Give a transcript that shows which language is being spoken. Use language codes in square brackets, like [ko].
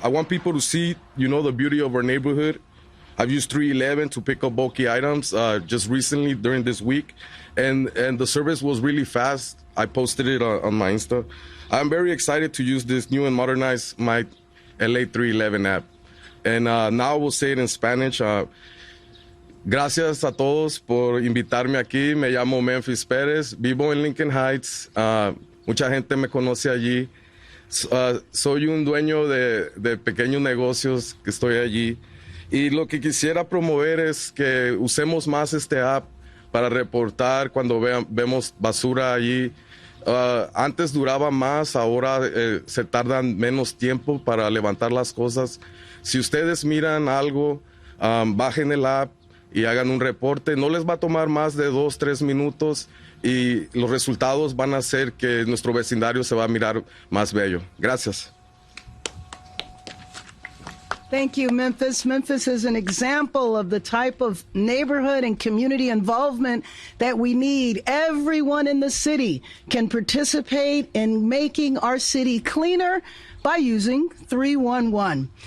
[en] I want people to see, the beauty of our neighborhood. I've used 311 to pick up bulky items just recently during this week, and the service was really fast. I posted it on my Insta. I'm very excited to use this new and modernized MyLA311 app. And now I will say it in Spanish. [es] Gracias a todos por invitarme aquí. Me llamo Memphis Perez. Vivo en Lincoln Heights. Mucha gente me conoce allí. Soy un dueño de pequeños negocios que estoy allí. Y lo que quisiera promover es que usemos más este app para reportar cuando vemos basura allí. Antes duraba más, ahora se tardan menos tiempo para levantar las cosas. Si ustedes miran algo, bajen el app y hagan un reporte. No les va a tomar más de 2-3 minutos y los resultados van a hacer que nuestro vecindario se va a mirar más bello. Gracias. [en] Thank you, Memphis. Memphis is an example of the type of neighborhood and community involvement that we need. Everyone in the city can participate in making our city cleaner by using 311.